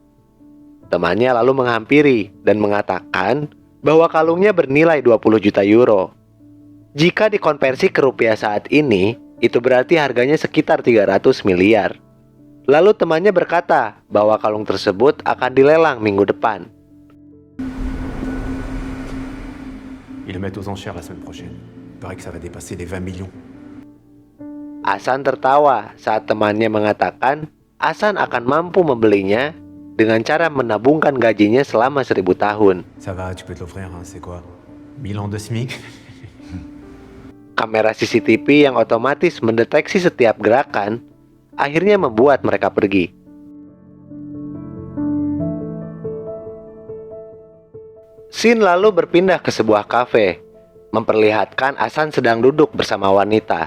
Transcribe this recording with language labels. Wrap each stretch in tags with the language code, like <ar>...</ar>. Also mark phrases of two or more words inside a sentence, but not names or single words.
<id>Temannya lalu menghampiri dan mengatakan bahwa kalungnya bernilai 20 juta euro. Jika dikonversi ke rupiah saat ini, itu berarti harganya sekitar 300 miliar. Lalu temannya berkata bahwa kalung tersebut akan dilelang minggu depan.</id> <fr>Ils le mettent aux enchères la semaine prochaine. Il paraît que ça va dépasser les 20 millions.</fr> <id>Hasan tertawa saat temannya mengatakan Hasan akan mampu membelinya dengan cara menabungkan gajinya selama 1000 tahun.</id> <fr>Ça va, tu peux te l'offrir, hein, c'est quoi 1000 ans de SMIC.</fr> <id>Kamera CCTV yang otomatis mendeteksi setiap gerakan akhirnya membuat mereka pergi. Scene lalu berpindah ke sebuah kafe, memperlihatkan Hasan sedang duduk bersama wanita.</id>